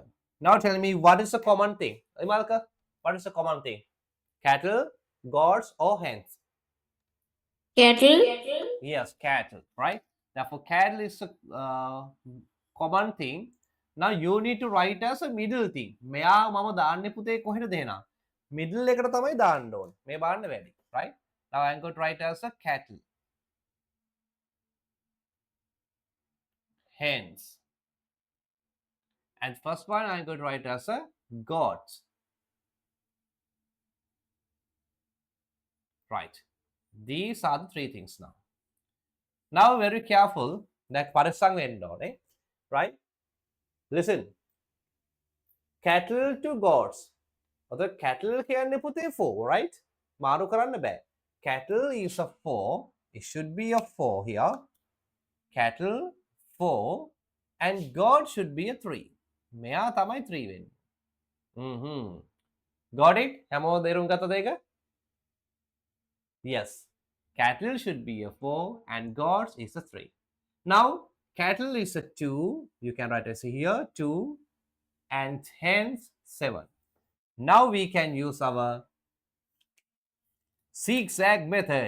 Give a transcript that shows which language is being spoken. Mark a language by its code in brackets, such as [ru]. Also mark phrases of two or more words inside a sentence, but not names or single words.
[en] Now tell me, what is the common thing? Imalka, what is the common thing? Cattle, goats, or hens? Cattle. Yes, cattle, right? Therefore, cattle is a common thing. Now you need to write as a middle thing. [si] මෙයා මම දාන්නේ පුතේ කොහෙද දෙනා? Middle එකට තමයි දාන්න ඕනේ. මේ බලන්න වැඩි, [en] right? Now I'm going to write as a cattle. hens. And first one I'm going to write as a goats. Right. These are the three things now. Now very careful that parasang vendor, right? Listen. Cattle to goats. Or cattle [si] කියන්නේ පුතේ 4, right? මාරු කරන්න බෑ. [en] Cattle is a 4. It should be a 4 here. Cattle 4 and God should be a 3. [si] මෙයා තමයි 3 වෙන්නේ. [en] Got it? [si] හැමෝම තේරුම් ගත්තද ඒක? [en] Yes. Cattle should be a 4 and goats is a 3. Now, cattle is a 2. You can write as here 2 and hens 7. Now we can use our zigzag method.